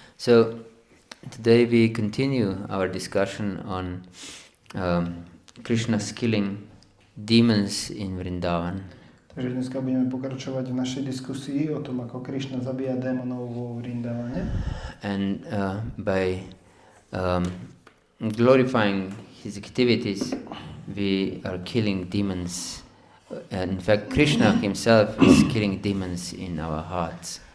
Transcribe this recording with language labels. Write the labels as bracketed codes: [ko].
[en] So today we continue our discussion on Krishna's killing demons in Vrindavan. [sk] Takže dneska budeme pokračovať v našej diskusii o tom, ako Krishna zabíja démonov vo Vrindavane. [en] And by glorifying his activities, we are killing demons. And in fact, Krishna himself is killing demons in our hearts.